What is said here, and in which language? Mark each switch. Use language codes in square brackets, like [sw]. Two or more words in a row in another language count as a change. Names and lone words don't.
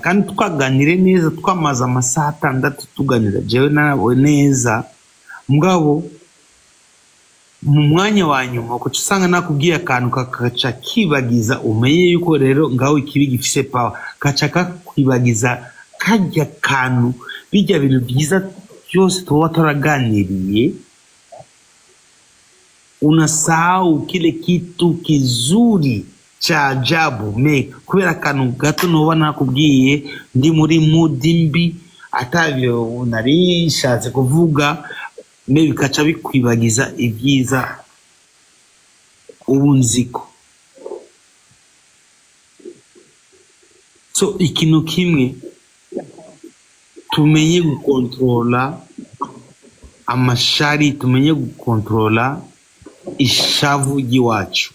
[rn] kandi twaganire neza twamaze amasaha 6 tuganira jewe nawe neza mugabo mu mwanya wa nyuma ko usanga nakubwiye akantu kakaca kibagiza umenye yuko rero ngaho ikibi gifise power kaca kakwibagiza kajya kantu bijya bintu byiza byose tuba turaganiriye, [sw] unasahau kile kitu kizuri cha ajabu [rn] kubera akantu gato noba nakubwiye ndi muri mudi mbi atavyo narishatse kuvuga bikaca bikwibagiza ibyiza ubunziko. So ikintu kimwe tumenye gukontrola amashari, tumenye gukontrola ishavu jiwacu.